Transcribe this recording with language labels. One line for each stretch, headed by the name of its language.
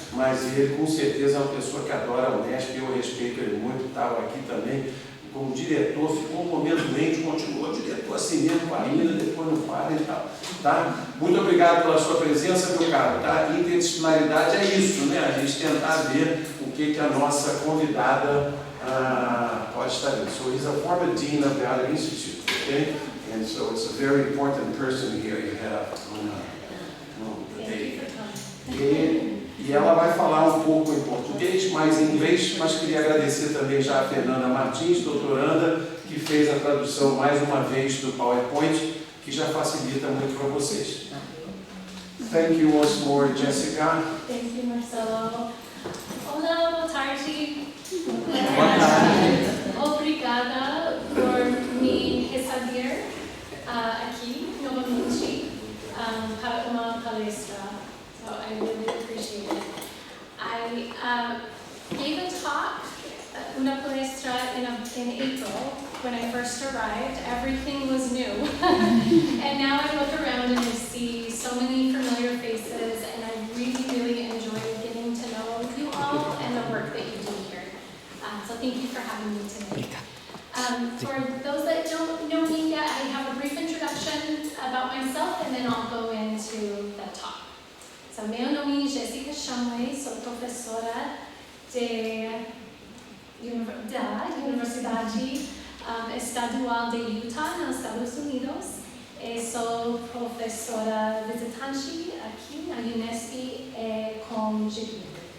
Portuguese: Mas ele, com certeza, é uma pessoa que adora a Unesp, eu respeito ele muito, estava aqui também como diretor, ficou um momento doente, continuou diretor assim mesmo, ainda, depois não para e tal. Tá? Muito obrigado pela sua presença, meu caro. Tá? Interdisciplinaridade é isso, né? A gente tentar ver o que a nossa convidada pode estar vendo.
English: So he's a former dean of the Other Institute, okay? And so it's a very important person here you have on the day.
Portuguese: E ela vai falar um pouco em português, mais em inglês, mas queria agradecer também já a Fernanda Martins, doutoranda, que fez a tradução mais uma vez do PowerPoint, que já facilita muito para vocês.
English: Thank you once more, Jessica. Thank you, Marcelo.
Portuguese: Olá, boa tarde. Boa tarde. Obrigada por me receber aqui novamente para uma palestra.
English: So I really appreciate it. I gave a talk, una palestra in April when I first arrived. Everything was new. And now I look around and I see so many familiar faces, and I really, really enjoy getting to know you all and the work that you do here. So thank you for having me today. For those that don't know me yet, I have a brief introduction about myself, and then I'll go into the talk.
Portuguese: So, meu nome é Jéssica Shumway, sou professora da Universidade Estadual de Utah, nos Estados Unidos. Sou professora visitante aqui na Unesp com GPIMEM.